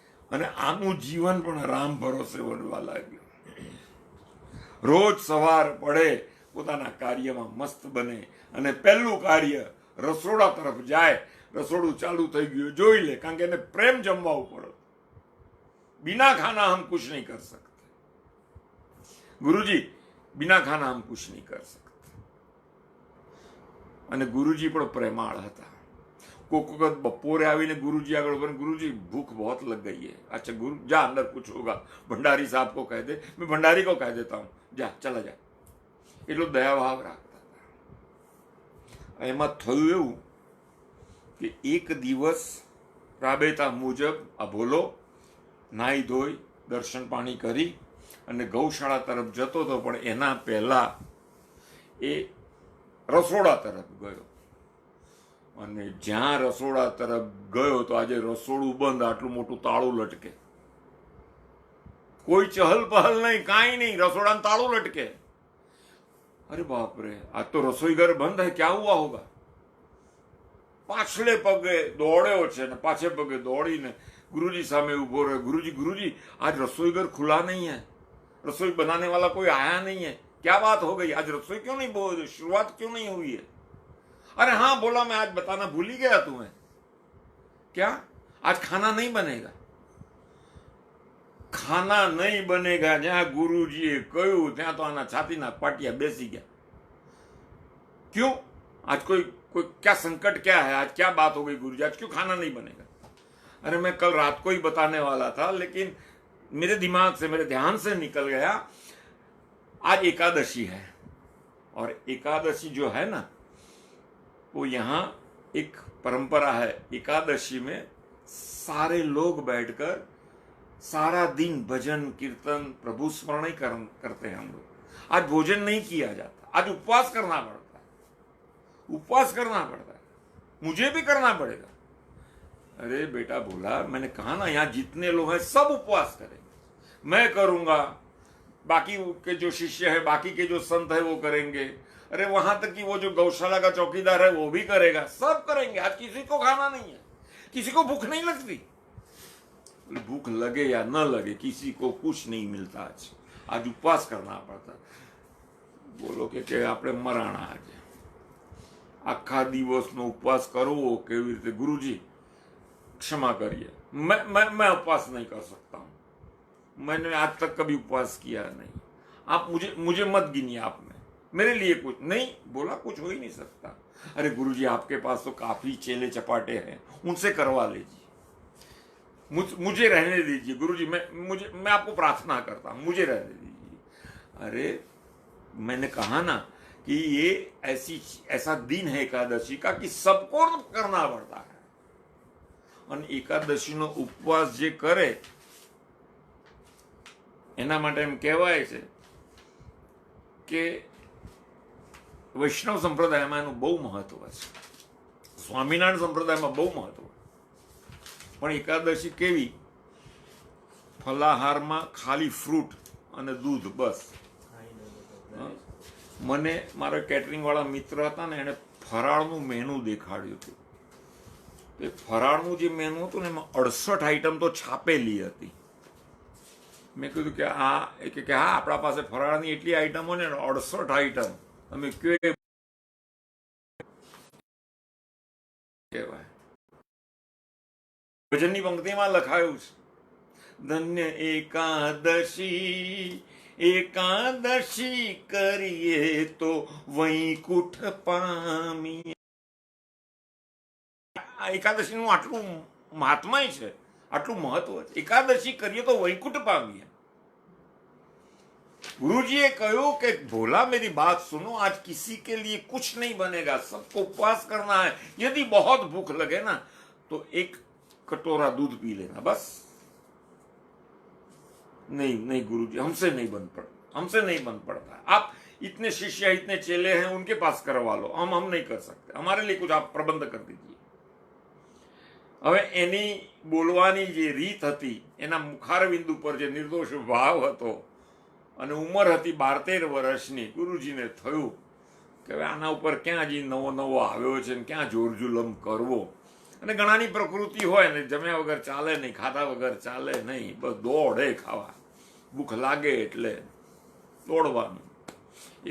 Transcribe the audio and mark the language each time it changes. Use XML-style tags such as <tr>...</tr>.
<gu>અને આનું જીવન પણ રામ ભરોસે બનવા લાગ્યું. રોજ સવાર પડે પોતાના કાર્યમાં મસ્ત બને, અને પહેલું કાર્ય રસોડા તરફ જાય. રસોડું ચાલુ થઈ ગયું જોઈ લે, કારણ કે એને પ્રેમ જમવા ઉપર.</gu> <hi>बिना खाना हम कुछ नहीं कर सकते गुरुजी, बिना खाना हम कुछ नहीं कर सकते.</hi> <gu>અને ગુરુજી પણ પ્રેમાળ હતા. કોક વખત બપોરે આવીને ગુरुजी આગળ બોલે,</gu> <hi>गुरुजी भूख बहुत लग गई है. अच्छा गुरु जा अंदर कुछ होगा, भंडारी साहब को कह दे, मैं भंडारी को कह देता हूँ, जा चला जा.</hi> <gu>એટલો દયાભાવ રાખતા હતા. એમાં થયું એવું કે એક દિવસ રાબેતા મુજબ આ ભોલો નાહી ધોઈ દર્શન પાણી કરી અને ગૌશાળા તરફ જતો હતો, પણ એના પહેલા એ રસોડા તરફ ગયો. અને જ્યાં રસોડા તરફ ગયો તો આજે રસોડું બંધ, આટલું મોટું તાળું લટકે, કોઈ ચહલ પહલ નહીં, કાંઈ નહીં, રસોડાનું તાળું લટકે.</gu> <hi>अरे बाप रे, आज तो रसोई घर बंद है, क्या हुआ होगा.</hi> <gu>પાછલે પગે દોડ્યો છે ને પાછે પગે દોડીને गुरुजी सामने उभो रहे.</gu> <hi>गुरुजी गुरुजी आज रसोई घर खुला नहीं है, रसोई बनाने वाला कोई आया नहीं है, क्या बात हो गई, आज रसोई क्यों नहीं बोल, शुरुआत क्यों नहीं हुई है. अरे हाँ बोला, मैं आज बताना भूल ही गया तुम्हें. क्या आज खाना नहीं बनेगा. खाना नहीं बनेगा</hi> <gu>જ્યાં ગુરુજીએ કહ્યું ત્યાં તો આના છાતીના પાટિયા બેસી ગયા.</gu> <hi>क्यों आज कोई क्या संकट क्या है, आज क्या बात हो गई गुरुजी, आज क्यों खाना नहीं बनेगा. अरे मैं कल रात को ही बताने वाला था, लेकिन मेरे दिमाग से, मेरे ध्यान से निकल गया. आज एकादशी है, और एकादशी जो है ना, वो यहाँ एक परंपरा है. एकादशी में सारे लोग बैठकर सारा दिन भजन कीर्तन प्रभु स्मरण ही करते हैं हम लोग. आज भोजन नहीं किया जाता, आज उपवास करना पड़ता है, उपवास करना पड़ता है, मुझे भी करना पड़ेगा. अरे बेटा बोला, मैंने कहा ना यहाँ जितने लोग हैं सब उपवास करेंगे, मैं करूंगा, बाकी के जो शिष्य है, बाकी के जो संत है वो करेंगे. अरे वहां तक कि वो जो गौशाला का चौकीदार है वो भी करेगा, सब करेंगे. आज किसी को खाना नहीं है, किसी को भूख नहीं लगती. भूख लगे या न लगे, किसी को कुछ नहीं मिलता. आज उपवास करना पड़ता.</hi> <gu>बोलो કે આપણે મરાણા આજે આખા દિવસનો ઉપવાસ કરવો કેવી રીતે.</gu> <hi>गुरुजी क्षमा करिए, मैं उपवास नहीं कर सकता हूँ, मैंने आज तक कभी उपवास किया नहीं. आप मुझे मत गिनिए आप में, मेरे लिए कुछ नहीं बोला, कुछ हो ही नहीं सकता। अरे गुरुजी आपके पास तो काफी चेले चपाटे हैं, उनसे करवा लीजिए, मुझे रहने दीजिए गुरुजी, मैं आपको प्रार्थना करता हूं, मुझे रहने दीजिए। अरे मैंने कहा ना कि ये ऐसा दिन है एकादशी का कि सबको करना पड़ता है।</hi> <gu>और एकादशी नो उपवास जे करे एना माटे एम कहेवाय छे के वैष्णव संप्रदायमां एनुं बहु महत्व छे, स्वामिनारायण संप्रदायमां बहु महत्व, पण एकादशी केवी? फलाहाરમાં ખાલી ફ્રૂટ અને દૂધ બસ। મને મારા કેટરિંગ વાળા મિત્ર હતા ને, એને ફરાળનું મેનુ દેખાડ્યું હતું। તે ફરાળનું જે મેનુ હતું ને એમાં 68 આઈટમ તો છાપેલી હતી। મેં કીધું કે આ કે હા આપણા પાસે ફરાળની એટલી આઈટમો ને 68 આઈટમ તમે કહેવાય। ભજનની પંક્તિમાં લખાયું છે, ધન્ય એકાદશી એકાદશી કરીએ તો વૈકુંઠ પામીએ। આ એકાદશીનું આટલું મહાત્મય છે, આટલું મહત્વ છે। એકાદશી કરીએ તો વૈકુંઠ પામીએ।</gu> <hi>गुरुजी ने कहो कि भोला मेरी बात सुनो, आज किसी के लिए कुछ नहीं बनेगा, सबको उपवास करना है। यदि बहुत भूख लगे ना तो एक कटोरा दूध पी लेना बस। नहीं नहीं गुरुजी हमसे नहीं बन पड़ता। आप इतने शिष्य इतने चेले हैं, उनके पास करवा लो, हम नहीं कर सकते, हमारे लिए कुछ आप प्रबंध कर दीजिए।</hi> <gu>હવે એની બોલવાની જે રીત હતી, એના મુખારબિંદુ પર જે નિર્દોષ ભાવ હતો અને ઉંમર હતી 12-13 વર્ષની, ગુરુજીને થયું કે હવે આના ઉપર ક્યાં હજી નવો આવ્યો છે ને ક્યાં જોર જુલમ કરવો। અને ઘણાની પ્રકૃતિ હોય ને, જમ્યા વગર ચાલે નહીં, ખાધા વગર ચાલે નહીં, બસ દોડે ખાવા, ભૂખ લાગે એટલે દોડવાનું।</gu>